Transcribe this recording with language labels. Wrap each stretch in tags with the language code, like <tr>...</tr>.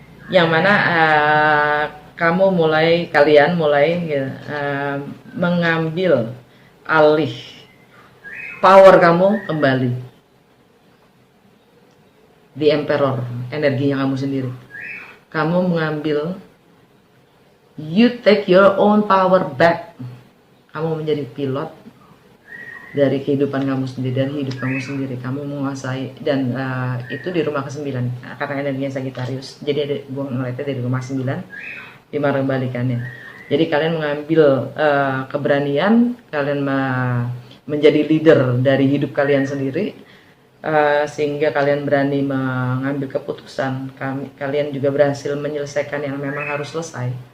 <id>Yang mana kalian mulai mengambil alih power kamu kembali. The Emperor, energinya kamu sendiri. Kamu mengambil,</id> <en>you take your own power back.</en> <id>Kamu menjadi pilot dari kehidupan kamu sendiri, dari hidup kamu sendiri. Kamu menguasai, dan itu di rumah ke-9 karena energinya Sagittarius. Jadi gue ngeliatnya dari rumah 9 di balikannya. Jadi kalian mengambil keberanian, kalian menjadi leader dari hidup kalian sendiri, sehingga kalian berani mengambil keputusan. Kalian juga berhasil menyelesaikan yang memang harus selesai.</id>